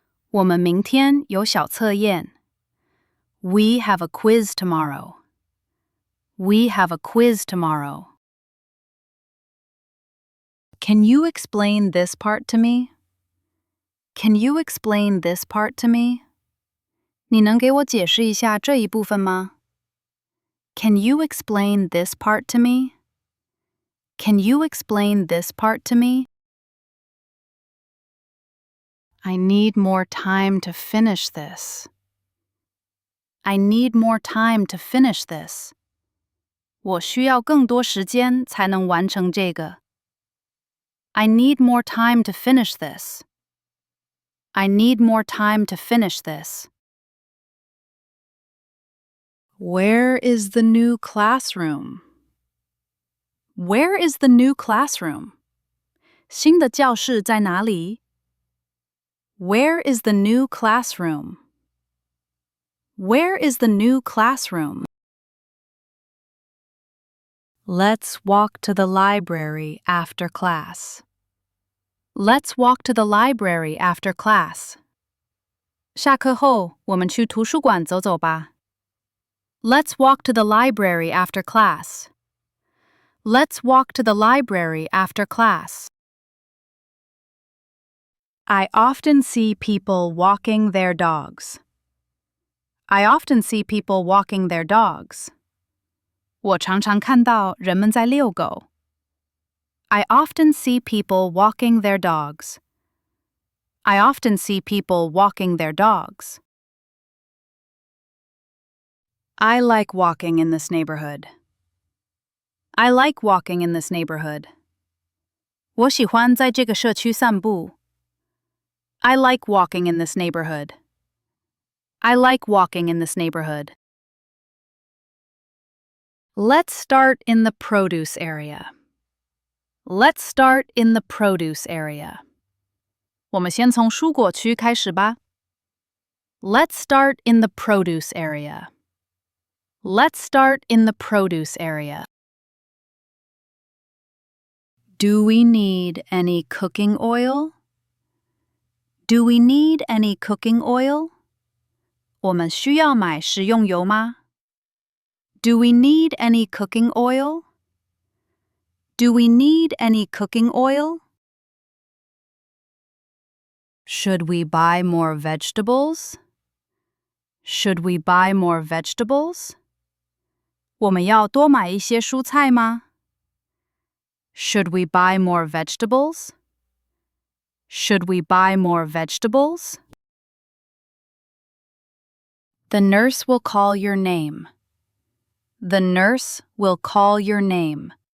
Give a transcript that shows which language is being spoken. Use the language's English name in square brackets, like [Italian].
[Chinese] 我们明天有小测验. [English] We have a quiz tomorrow. We have a quiz tomorrow. Can you explain this part to me? Can you explain this part to me? [Chinese] 你能给我解释一下这一部分吗? [English] Can you explain this part to me? Can you explain this part to me? I need more time to finish this. I need more time to finish this. [Chinese] 我需要更多时间才能完成这个. [English] I need more time to finish this. I need more time to finish this. Where is the new classroom? Where is the new classroom? [Chinese] 新的教室在哪里? [English] Where is the new classroom? Where is the new classroom? Let's walk to the library after class. Let's walk to the library after class. [Chinese] 下课后，我们去图书馆走走吧. [English] Let's walk to the library after class. Let's walk to the library after class. I often see people walking their dogs. I often see people walking their dogs. [Chinese] 我常常看到人们在遛狗. [English] I often see people walking their dogs. I often see people walking their dogs. I like walking in this neighborhood. I like walking in this neighborhood. [Chinese] 我喜欢在这个社区散步. [English] I like walking in this neighborhood. I like walking in this neighborhood. Let's start in the produce area. Let's start in the produce area. [Chinese] 我们先从蔬果区开始吧. [English] Let's start in the produce area. Let's start in the produce area. Do we need any cooking oil? Do we need any cooking oil? [Chinese] 我们需要买食用油吗? [English] Do we need any cooking oil? Do we need any cooking oil? Should we buy more vegetables? Should we buy more vegetables? [Chinese] 我们要多买一些蔬菜吗? [English] Should we buy more vegetables? Should we buy more vegetables? The nurse will call your name. The nurse will call your name.